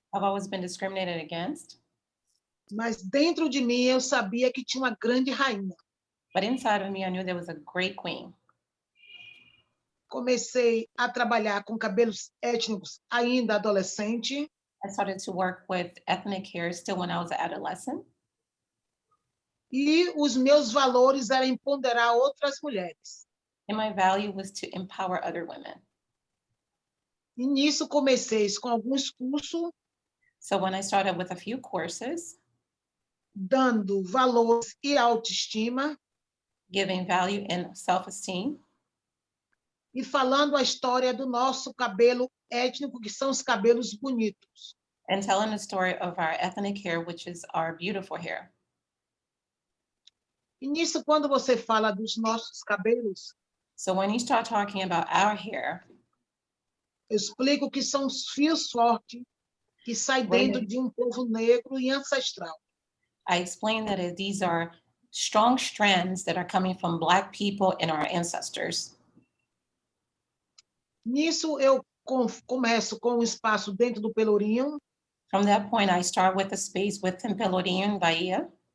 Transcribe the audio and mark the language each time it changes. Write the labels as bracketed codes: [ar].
[en] I've always been discriminated against. [pt] Mas dentro de mim eu sabia que tinha uma grande rainha. [en] But inside of me, I knew there was a great queen. [pt] Comecei a trabalhar com cabelos étnicos ainda adolescente. [en] I started to work with ethnic hair still when I was an adolescent. [pt] E os meus valores eram empoderar outras mulheres. [en] And my value was to empower other women. [pt] E nisso comecei com alguns cursos, [en] So when I started with a few courses, [pt] dando valores e autoestima, [en] giving value and self-esteem, [pt] e falando a história do nosso cabelo étnico, que são os cabelos bonitos. [en] and telling the story of our ethnic hair, which is our beautiful hair. [pt] E nisso, quando você fala dos nossos cabelos, [en] So when you start talking about our hair, [pt] eu explico que são os fios fortes que saem dentro de povo negro e ancestral. [en] I explain that these are strong strands that are coming from Black people and our ancestors. [pt] Nisso, eu começo com um espaço dentro do Pelourinho. [en] From that point, I start with a space within Pelourinho in Bahia,